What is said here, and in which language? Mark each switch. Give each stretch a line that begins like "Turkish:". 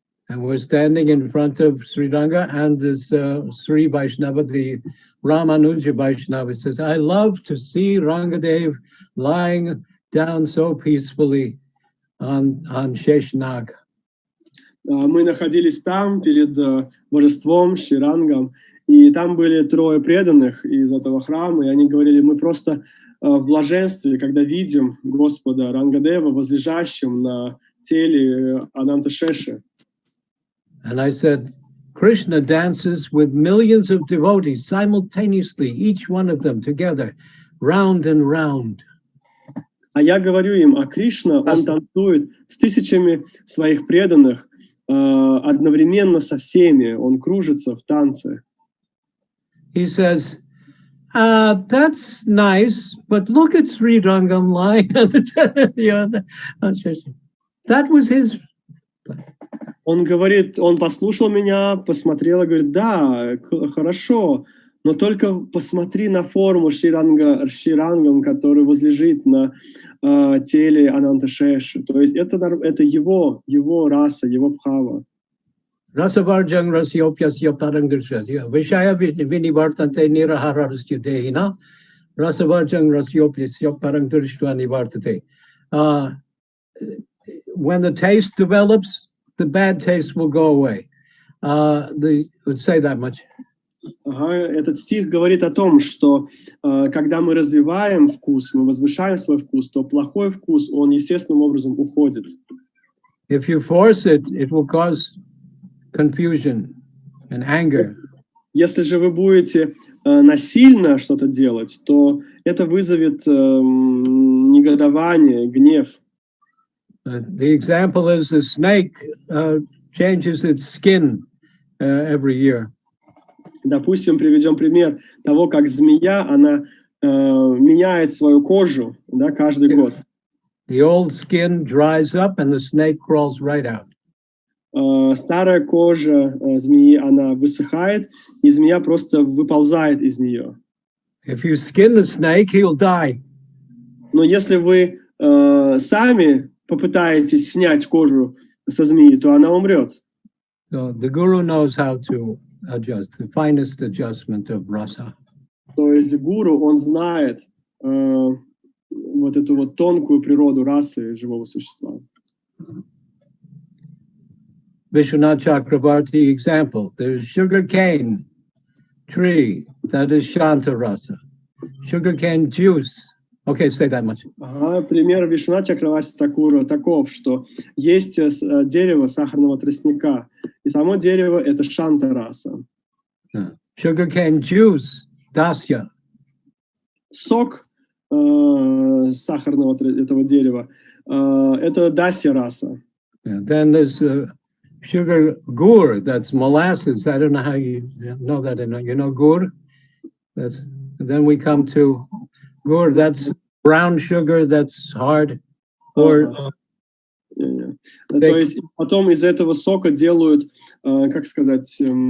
English: And we're standing in front of Sri Ranga, and this Sri Vaishnava, the Ramanuja Vaishnava, says, I love to see Rangadev lying down so peacefully on Sheshnag.
Russian: Мы находились там перед божеством Шри-Рангам, и там были трое преданных из этого храма, и они говорили, мы просто в блаженстве, когда видим Господа Рангадева возлежащим на теле Ананта-Шеши.
English: And I said, Krishna dances with millions of devotees simultaneously, each one of them together, round and round.
Russian: А я говорю им, а Кришна, он танцует с тысячами своих преданных одновременно со всеми, он кружится в танце.
English: He says, that's nice, but look at Sri Rangam lying on the That was his.
Russian: Он говорит, он послушал меня, посмотрел и говорит, да, хорошо, но только посмотри на форму Шри-Рангам, который возлежит на теле Ананта-Шеши. То есть это его раса, его бхава.
Sanskrit: Rasavarjang rasyopyasya parangdarsya. Vishaya vinivartante niraharasya dehina. Rasavarjang rasyopyasya parangdarsya nivartate.
English: When the taste develops, the bad taste will go away. Would say that much.
Russian: Этот стих говорит о том, что когда мы развиваем вкус, мы возвышаем свой вкус, то плохой вкус, он естественным образом уходит.
English: If you force it, it will cause confusion and anger.
Russian: Если же вы будете насильно что-то делать, то это вызовет негодование, гнев.
English: The example is a snake changes its skin every year.
Russian: Допустим, приведем пример того, как змея, она меняет свою кожу, да, каждый год.
English: The old skin dries up and the snake crawls right out.
Russian: Старая кожа змеи, она высыхает, и змея просто выползает из нее.
English: If you skin the snake, he'll die.
Russian: Но если вы сами попытаетесь снять кожу со змеи, то она умрет.
English: So the guru knows how to adjust, the finest adjustment of rasa.
Russian: То есть гуру, он знает вот эту вот тонкую природу расы живого существа.
English: Vishwanath Chakravarti example, there's sugarcane tree, that is Shanta rasa. Sugarcane juice, okay, say that much.
Russian: Пример Вишванатха Чакраварти Такура таков, что есть дерево сахарного тростника, и само дерево — это Шанта раса.
English: Sugarcane juice, dasya.
Russian: Сок сахарного этого дерева — это дасья раса.
English: Then there's sugar gur, that's molasses. I don't know how you know that. You know gur? Then we come to gur, that's brown sugar, that's hard. Or
Russian: То есть потом из этого сока делают, как сказать,